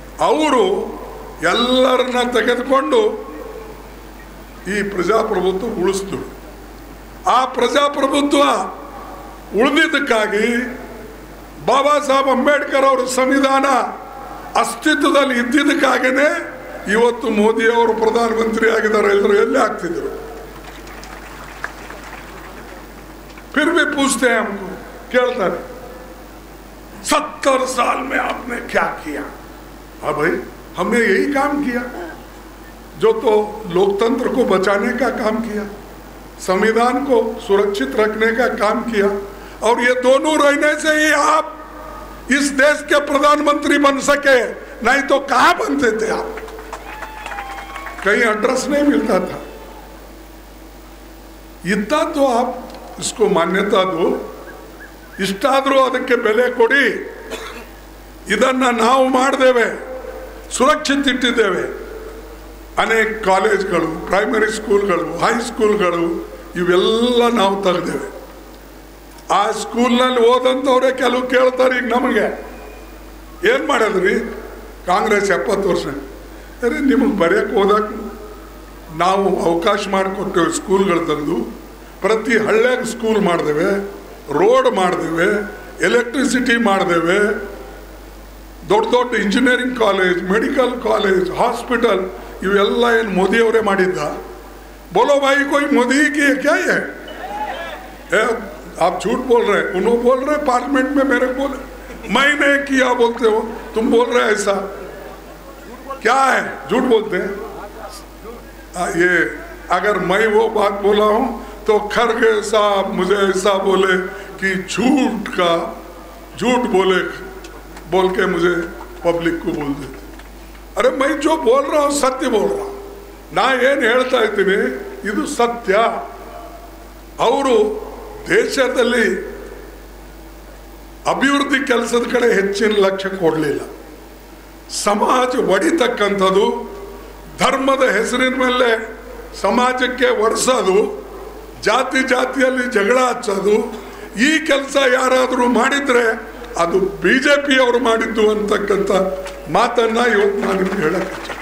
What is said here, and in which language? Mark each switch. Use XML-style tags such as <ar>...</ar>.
<kn>ಅವರು ಎಲ್ಲರನ್ನ ತೆಗೆದುಕೊಂಡು ಈ ಪ್ರಜಾಪ್ರಭುತ್ವ ಉಳಿಸಿದ್ರು. ಆ ಪ್ರಜಾಪ್ರಭುತ್ವ ಉಳಿದಿದ್ದಕ್ಕಾಗಿ ಬಾಬಾ ಸಾಹೇಬ್ ಅಂಬೇಡ್ಕರ್ ಅವರ ಸಂವಿಧಾನ ಅಸ್ತಿತ್ವದಲ್ಲಿ ಇದ್ದಿದ್ದಕ್ಕಾಗೇನೆ ಇವತ್ತು ಮೋದಿ ಅವರು ಪ್ರಧಾನಮಂತ್ರಿ ಆಗಿದ್ದಾರೆ. ಎಲ್ಲರೂ ಎಲ್ಲೇ ಆಗ್ತಿದ್ರು.</kn> <hi>फिर भी पूछते हैं हमको, कहता है 70 साल में आपने क्या किया? हाँ भाई, हमने यही काम किया जो तो लोकतंत्र को बचाने का काम किया, संविधान को सुरक्षित रखने का काम किया, और ये दोनों रहने से ही आप इस देश के प्रधानमंत्री बन सके, नहीं तो कहां बनते थे आप? कहीं एड्रेस नहीं मिलता था. इतना तो आप इसको मान्यता दो,</hi> <kn>ಇಷ್ಟಾದರೂ ಅದಕ್ಕೆ ಬೆಲೆ ಕೊಡಿ. ಇದನ್ನು ನಾವು ಮಾಡಿದ್ದೇವೆ, ಸುರಕ್ಷಿತ ಇಟ್ಟಿದ್ದೇವೆ. ಅನೇಕ ಕಾಲೇಜ್ಗಳು, ಪ್ರೈಮರಿ ಸ್ಕೂಲ್ಗಳು, ಹೈಸ್ಕೂಲ್ಗಳು ಇವೆಲ್ಲ ನಾವು ತೆಗೆದೇವೆ. ಆ ಸ್ಕೂಲ್ನಲ್ಲಿ ಓದಂಥವ್ರೆ ಕೆಲವು ಕೇಳ್ತಾರೆ, ಈಗ ನಮಗೆ ಏನು ಮಾಡೋದ್ರಿ ಕಾಂಗ್ರೆಸ್ 70 ವರ್ಷ? ಅರೆ ನಿಮಗೆ ಬರೆಯೋಕ್ಕೆ ಓದಕ್ಕೆ ನಾವು ಅವಕಾಶ ಮಾಡಿಕೊಟ್ಟೇವೆ. ಸ್ಕೂಲ್ಗಳು ತಂದು ಪ್ರತಿ ಹಳ್ಳಿಯಾಗ ಸ್ಕೂಲ್ ಮಾಡಿದೇವೆ, ರೋಡ್ ಮಾಡಿದೇವೆ, ಎಲೆಕ್ಟ್ರಿಸಿಟಿ ಮಾಡಿದೇವೆ, ದೊಡ್ಡ ದೊಡ್ಡ engineering college, medical college, hospital ಇವೆಲ್ಲ ಏನು ಮೋದಿಯವರೇ ಮಾಡಿದ್ದ?</kn> <hi>बोलो भाई कोई मोदी की है क्या ये? आप झूठ बोल रहे, उन्होंने बोल रहे पार्लियामेंट में मेरे बोले मैंने किया बोलते हो, तुम बोल रहे ऐसा क्या है? झूठ बोलते हैं। ये अगर मैं वो बात बोला हूं तो खरगे साहब मुझे ऐसा बोले कि झूठ बोल के मुझे पब्लिक को बोल देते। अरे मैं जो बोल रहा हूं सत्य बोल रहा हूं,</hi> <kn>ನಾ ಏನು ಹೇಳ್ತಾ ಇದ್ದೀನಿ ಇದು ಸತ್ಯ। ಅವರು ದೇಶದಲ್ಲಿ ಅಭಿವೃದ್ಧಿ ಕೆಲಸದ ಕಡೆ ಹೆಚ್ಚಿನ ಲಕ್ಷ್ಯ ಕೊಡಲಿಲ್ಲ, ಸಮಾಜ ಒಡಿತಕ್ಕಂಥದ್ದು, ಧರ್ಮದ ಹೆಸರಿನ ಮೇಲೆ ಸಮಾಜಕ್ಕೆ ಒರೆಸೋದು, ಜಾತಿಯಲ್ಲಿ ಜಗಳ ಹಚ್ಚೋದು, ಈ ಕೆಲಸ ಯಾರಾದರೂ ಮಾಡಿದ್ರೆ ಅದು ಬಿಜೆಪಿ ಅವರು ಮಾಡಿದ್ದು ಅಂತಕ್ಕಂಥ ಮಾತನ್ನ ಇವತ್ತು ನಾನು ನಿಮ್ಗೆ ಹೇಳಕ್ಕೆ</kn>